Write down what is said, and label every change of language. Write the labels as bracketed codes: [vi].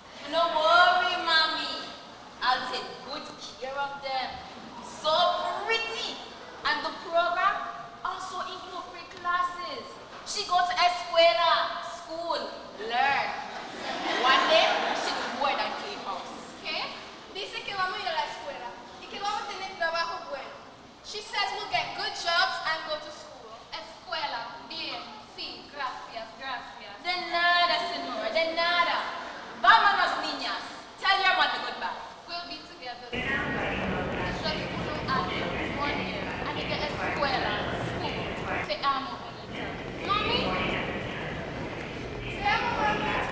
[en] No worry, mommy. I'll take good care of them. So pretty. And the program also includes free classes. She go to escuela, school, learn. One day, she do more than clean house. [es] ¿Qué? Dice que vamos a ir a la escuela y que vamos a tener trabajo bueno. [en] She says we'll get good jobs and go to school. [es] Escuela, bien, sí, gracias, gracias. De nada, señora, de nada. Vámonos, niñas. [en] Tell your mother goodbye. We'll be together. It's just [es] uno año, [en] 1 year, and you get escuela, school. [es] Te amo, bonita. [en] Mommy? [es] Te amo, mami.